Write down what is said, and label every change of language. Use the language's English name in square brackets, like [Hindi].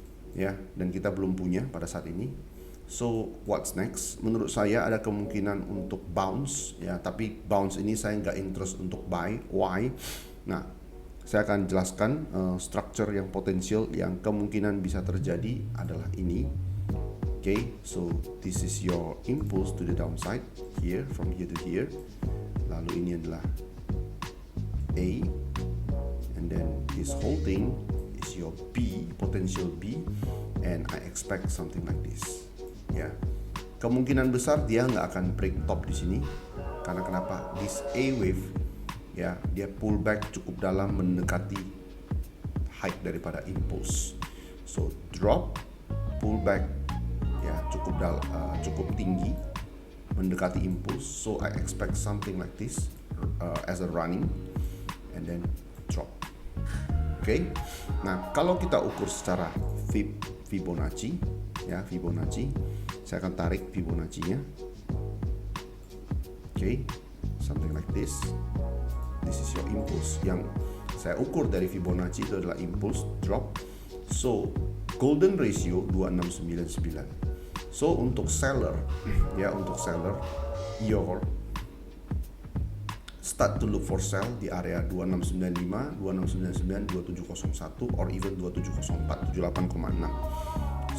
[Indonesian] Ya, dan kita belum punya pada saat ini. [English] So what's next? [Indonesian] Menurut saya ada kemungkinan untuk bounce ya, tapi bounce ini saya nggak interest untuk buy. [English] Why? [Indonesian] Nah, saya akan jelaskan structure yang potensial yang kemungkinan bisa terjadi adalah ini. [English] Okay, so this is your impulse to the downside here, from here to here. [Indonesian] Lalu ini adalah [English] A, and then this whole thing is your B, potential B, and I expect something like this. [Indonesian] Ya, kemungkinan besar dia nggak akan break top di sini, karena kenapa? [English] This A wave, [Indonesian] ya, dia pullback cukup dalam mendekati height daripada impulse. So drop, pullback, ya cukup tinggi, mendekati impulse. [English] So I expect something like this as a running, and then drop. [Indonesian] Oke, nah kalau kita ukur secara Fibonacci, ya Fibonacci, saya akan tarik Fibonacci-nya. [English] Oke, something like this. This is your impulse. [Indonesian] Yang saya ukur dari Fibonacci itu adalah impulse drop. [English] So golden ratio 2699. So [Indonesian] untuk seller, ya untuk seller, [English] your start to look for sell [Indonesian] di area [English] 2695, 2699, 2701 or even 2704, 78,6.